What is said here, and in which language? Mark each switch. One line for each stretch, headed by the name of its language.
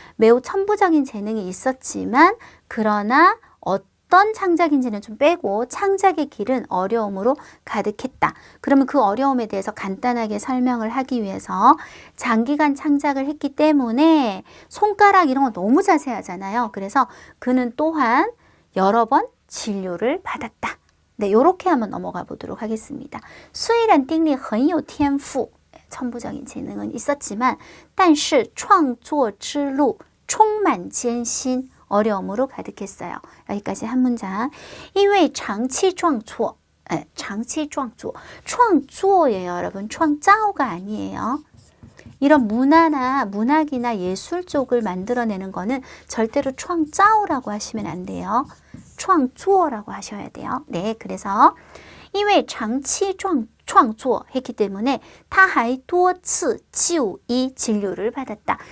Korean: 매우 천부적인 재능이 있었지만 그러나 어떤 창작인지는 좀 빼고 창작의 길은 어려움으로 가득했다. 그러면 그 어려움에 대해서 간단하게 설명을 하기 위해서 장기간 창작을 했기 때문에 손가락 이런 거 너무 자세하잖아요. 그래서 그는 또한 여러 번 진료를 받았다. 네, 이렇게 한번 넘어가 보도록 하겠습니다.
Chinese: 虽然丁力很有天赋
Korean: 천부적인 재능은 있었지만
Chinese: 但是创作之路充满艰辛
Korean: 어려움으로 가득했어요. 여기까지 한 문장.
Chinese: 因为长期创作, 长期创作, 创作
Korean: 예요, 여러분. 创造가 아니에요. 이런 문학이나 예술 쪽을 만들어내는 거는 절대로 创造라고 하시면 안 돼요. 创作라고 하셔야 돼요. 네, 그래서
Chinese: 因为长期创作
Korean: 했기 때문에
Chinese: 他还多次就医
Korean: 진료를 받았다.